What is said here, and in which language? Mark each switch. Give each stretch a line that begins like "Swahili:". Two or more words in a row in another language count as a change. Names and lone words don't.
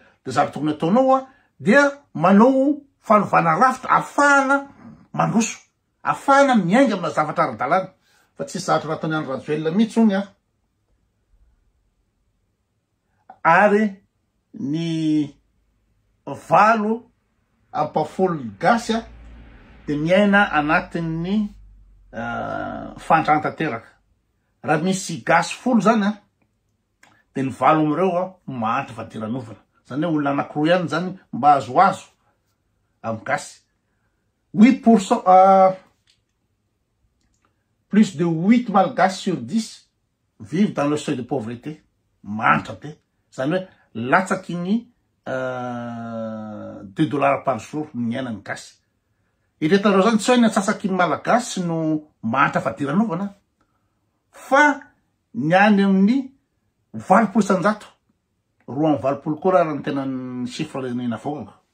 Malagasy: Dia zavatra tokony ataonao dia manao fanovana rafitra ahafahana mandroso, ahafahana miainga amina zavatra ara-dalàna, fa tsy zavatra nataony Andry Rajoelina mihitsy ony Ary ny valo ampafolo gasy dia miaina anatin'ny fandran-tanteraka. Raha misy gasy folo zany dia ny valo amin'ireo mahantra fadiranovana. Zany hoe olona anankiroa ihany zany mba azoazo amin'ny gasy. 8%,
French: plus de 8 malgasy sur 10 vivent dans le seuil de pauvreté.
Malagasy: Mahantra be. Zany hoe latsaky ny $2
French: par jour
Malagasy: miaina ny gasy. Iretareo zany tsy hoe ny antsasaky ny malagasy no mahantra fadiranovana, fa ny any amin'ny 20%, 2.20 koa raha ny tena ny chiffre ny navoakako.